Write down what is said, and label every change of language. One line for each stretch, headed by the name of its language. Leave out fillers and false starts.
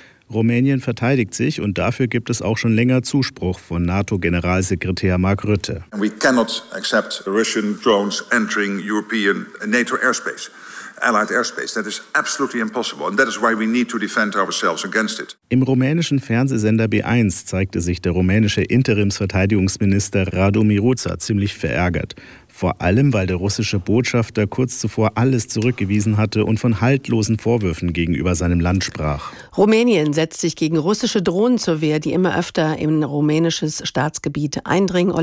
German: Rumänien verteidigt sich und dafür gibt es auch schon länger Zuspruch von NATO-Generalsekretär Mark Rutte.
English: We cannot accept Russian drones entering European NATO airspace. Allied airspace. That is absolutely impossible. And that is why we need to defend ourselves against it.
German: Im rumänischen Fernsehsender B1 zeigte sich der rumänische Interimsverteidigungsminister Radu Miruța ziemlich verärgert. Vor allem, weil der russische Botschafter kurz zuvor alles zurückgewiesen hatte und von haltlosen Vorwürfen gegenüber seinem Land sprach. Rumänien setzt sich gegen russische Drohnen zur Wehr, die immer öfter in rumänisches Staatsgebiet eindringen.